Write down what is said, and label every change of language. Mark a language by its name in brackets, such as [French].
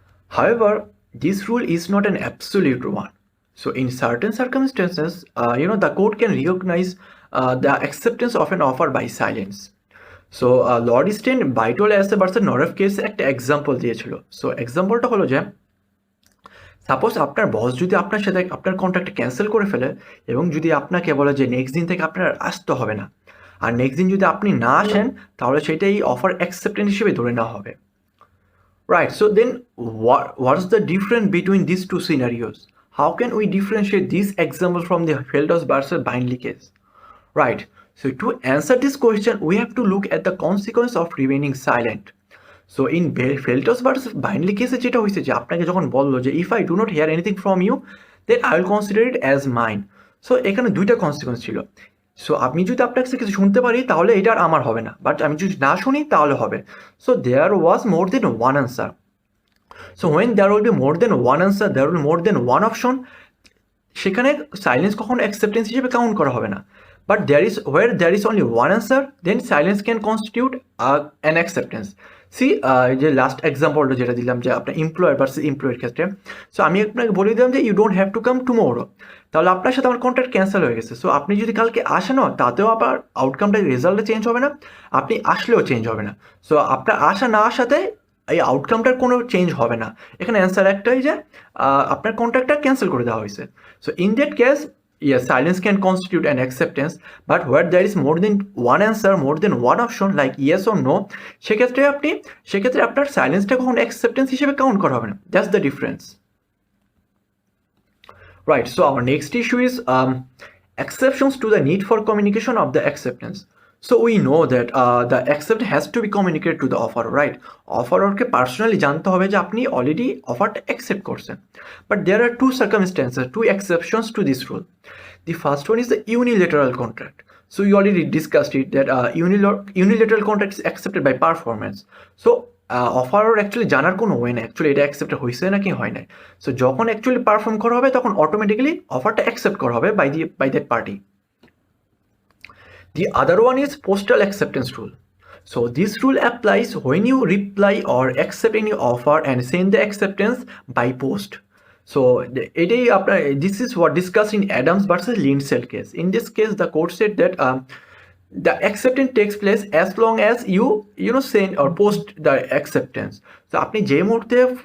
[English] However, this rule is not an absolute one. So in certain circumstances, the court can recognize the acceptance of an offer by silence. So Lord Easton Bytol as versus Noref case [Bangla] একটা example দিয়েছিল। So এক্সাম্পলটা হলো যে suppose আপনার বস যদি আপনার সাথে আপনার contract cancel করে ফেলে এবং যদি আপনাকে বলে যে নেক্সট দিন থেকে আপনার আসতে হবে না, আর নেক্সট দিন যদি আপনি না আসেন তাহলে সেটাই অফার অ্যাকসেপ্টেন্স হিসেবে ধরে নেওয়া হবে। [English] Right, so then what's the difference between these two scenarios? How can we differentiate this example from the Feldhaus versus Bindley case? Right, so to answer this question, we have to look at the consequence of remaining silent. So in Feldhaus versus Bindley case, [Bangla] যেটা হয়েছে যে আপনাকে যখন বললো যে [English] if I do not hear anything from you, then I will consider it as mine. [Bangla] So এখানে দুইটা consequence ছিল। সো আমি যদি আপনার কাছে কিছু শুনতে পারি তাহলে এটা আর আমার হবে না, বাট আমি যদি না শুনি তাহলে হবে। [English] So there was more than one answer. So when there will be more than one answer, there will more than one option, [Bangla] সেখানে সাইলেন্স কখনো অ্যাকসেপ্টেন্স হিসেবে কাউন্ট করা হবে না। [English] But there is only one answer, then silence can constitute an acceptance. [Bangla] C যে last এক্সাম্পলটা যেটা দিলাম যে আপনার এমপ্লয়ার ভার্সেস এমপ্লয়ের ক্ষেত্রে, সো আমি আপনাকে বলে দিলাম যে [English] you don't have to come tomorrow, [Bangla] তাহলে আপনার সাথে আমার কন্ট্রাক্ট ক্যান্সেল হয়ে গেছে। সো আপনি যদি কালকে আসেন তাতেও আবার আউটকামটা রেজাল্টে চেঞ্জ হবে না, আপনি আসলেও চেঞ্জ হবে না। সো আপনার আসা না আসাতে এই আউটকামটার কোনো চেঞ্জ হবে না। এখানে অ্যান্সার একটাই যে আপনার কন্ট্রাক্টটা ক্যান্সেল করে দেওয়া হয়েছে। [English] so in that case, yes, silence can constitute an acceptance, but where there is more than one answer, more than one option like yes or no, [Bangla] সেক্ষেত্রে আপনার সাইলেন্সটা কখনো অ্যাকসেপ্টেন্স হিসেবে কাউন্ট করা হবে না। [English] That's the difference. Right, so our next issue is exceptions to the need for communication of the acceptance. So we know that the acceptance has to be communicated to the offerer, right? [Bangla] Offererকে personally জানতে হবে যে আপনি already অফারটা accept করছেন। [English] But there are two circumstances, two exceptions to this rule. The first one is the unilateral contract. So we already discussed it that unilateral contract is accepted by performance. [Bangla] So অফারর actually জানার কোনো way নেই actually এটা accept হয়েছে নাকি হয় নাই। So যখন actually perform করা হবে তখন অটোমেটিক্যালি অফারটা অ্যাকসেপ্ট করা হবে [English] By that party. The other one is postal acceptance rule. So this rule applies when you reply or accept any offer and send the acceptance by post. So this is what discussed in Adams versus Lindsay case. In this case, the court said that the acceptance takes place as long as you send or post the acceptance. So [Bangla] আপনি যে মুহূর্তে